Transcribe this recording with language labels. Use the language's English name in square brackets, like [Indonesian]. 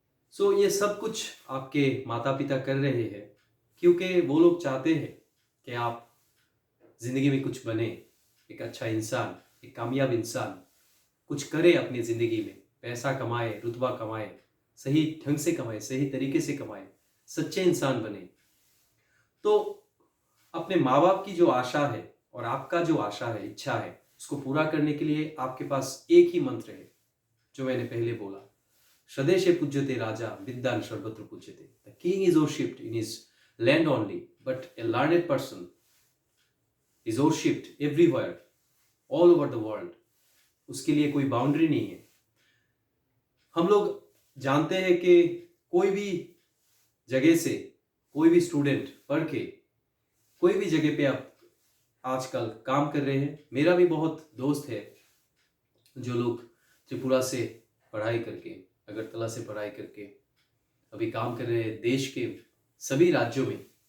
[Hindi] सो ये सब कुछ आपके माता पिता कर रहे हैं क्योंकि वो लोग चाहते हैं कि आप ज़िंदगी में कुछ बने, एक अच्छा इंसान, एक कामयाब इंसान, कुछ करे अपनी ज़िंदगी में, पैसा कमाए, रुतबा कमाए, सही ढंग से कमाए, सही तरीके से कमाए, सच्चे इंसान बने. तो अपने माँ बाप की जो आशा है और आपका जो आशा है, इच्छा है, उसको पूरा करने के लिए आपके पास एक ही मंत्र है जो मैंने पहले बोला, [Sanskrit] स्वदेशे पूज्यते राजा, विद्यान सर्वत्र पूज्यते. [English] The king is worshipped in his land only, but a learned person is worshipped everywhere, all over the world. [Hindi] उसके लिए कोई बाउंड्री नहीं है. हम लोग जानते हैं कि कोई भी जगह से कोई भी स्टूडेंट पढ़ के कोई भी जगह पे आप आजकल काम कर रहे हैं. मेरा भी बहुत दोस्त है जो लोग त्रिपुरा से पढ़ाई करके, अगरतला से पढ़ाई करके अभी काम कर रहे हैं देश के सभी राज्यों में.